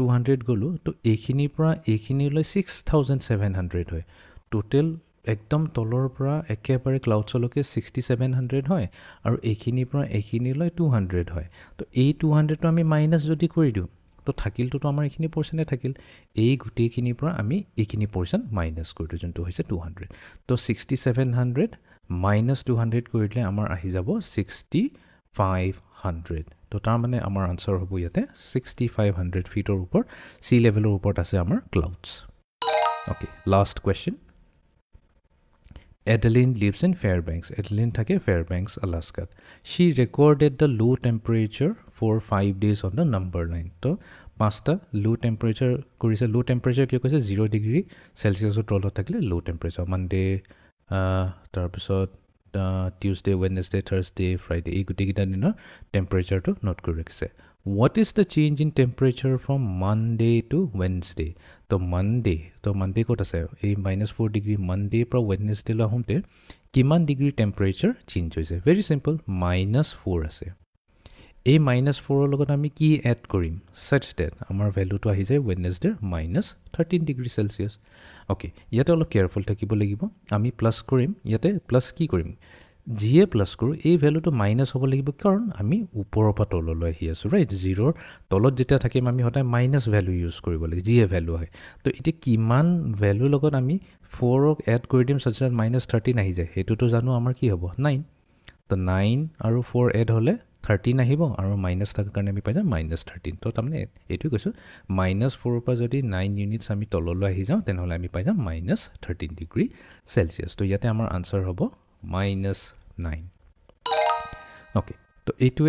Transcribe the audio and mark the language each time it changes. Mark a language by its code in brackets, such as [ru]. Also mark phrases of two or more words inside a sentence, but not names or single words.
[as] 200 গ'লোঁ তো এইখিনিৰ পৰা এইখিনিলৈ 6700 হয় টোটেল একদম তলৰ পৰা একেবাৰে ক্লাউডছলৈকে 6700 হয় আৰু এইখিনিৰ পৰা এইখিনিলৈ 200 হয় তো এই 200টো আমি মাইনাছ যদি কৰি দিওঁ তো থাকিলটোতো আমাৰ এইখিনি পৰ্চেণ্টে থাকিল এই গোটেইখিনিৰ পৰা আমি এইখিনি পৰ্চেণ্ট মাইনাছ কৰি দিওঁ যোনটো হৈছে 200 তো 6700 -200 কৰিলে আমাৰ আহি যাব 6500 তো তাৰমানে আমাৰ আনচাৰ হ'ব ইয়াতে 6500 ফিটৰ ওপৰত [en] sea level [as] ওপৰত আছে আমাৰ ক্লাউডছ [en] okay last question Adeline lives in Fairbanks. Adeline [as] থাকে [en] Fairbanks, Alaska. She recorded the low temperature for 5 days on the number line. [as] তো 5টা [en] low temperature [as] কৰিছে [en] low temperature [as] কি কৈছে 0 ডিগ্ৰী চেলচিয়াছৰ তলত থাকিলে [en] low temperature [as] Monday তাৰপিছত Tuesday, Wednesday, Thursday, Friday এই গোটেইকেইটা দিনৰ টেম্পাৰেচাৰটো নোট কৰি ৰাখিছে [en] What is the change in temperature from Monday to Wednesday? [as] তো Monday ক'ত আছে এই -4 ডিগ্ৰী Monday পৰা Wednesday লৈ আহোঁতে কিমান ডিগ্ৰী টেম্পাৰেচাৰ চেঞ্জ হৈছে [en] very simple [as] -4 আছে এই -4ৰ লগত আমি কি এড কৰিম [en] such that [as] আমাৰ ভেলুটো আহি যায় Wednesday -13 ডিগ্ৰী চেলচিয়াছ অ'কে ইয়াতে অলপ কেয়াৰফুল থাকিব লাগিব আমি প্লাছ কৰিম ইয়াতে প্লাছ কি কৰিম যিয়ে প্লাছ কৰোঁ এই ভেলুটো মাইনাছ হ'ব লাগিব কাৰণ আমি ওপৰৰ পৰা তললৈ আহি আছোঁ ৰাইট 0ৰ তলত যেতিয়া থাকিম আমি সদায় [en] minus value [as] ইউজ কৰিব লাগে যিয়ে ভেলু হয় তো এতিয়া কিমান ভেলুৰ লগত আমি 4ক এড কৰি দিম [en] such that [as] -13 আহি যায় সেইটোতো জানো আমাৰ কি হ'ব 9 তো 9 আৰু 4 এড হ'লে 13 আহিব আৰু মাইনাছ থকাৰ কাৰণে আমি পাই যাম -13 তো তাৰমানে এইটোৱে কৈছোঁ -4ৰ পৰা যদি 9 ইউনিটছ আমি তললৈ আহি যাওঁ তেনেহ'লে আমি পাই যাম -13 ডিগ্ৰী চেলচিয়াছ তো ইয়াতে আমাৰ আনচাৰ হ'ব -9 অ'কে তো এইটোৱে